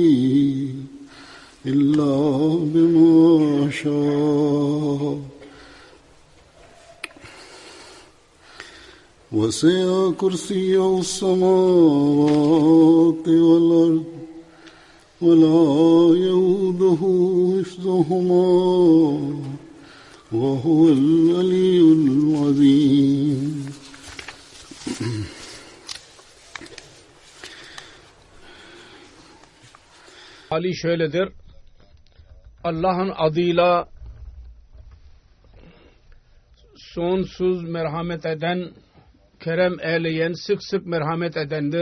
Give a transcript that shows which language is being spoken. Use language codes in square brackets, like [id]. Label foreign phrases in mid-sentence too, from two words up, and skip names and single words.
[ar] إلا بما شاء وسع كرسيه السماوات والأرض ولا يؤوده حفظهما وهو العلي العظيم. [tr] Ali şöyledir: Allah'ın adıyla sonsuz merhamet eden, kerem eyleyen, sık sık merhamet edendir.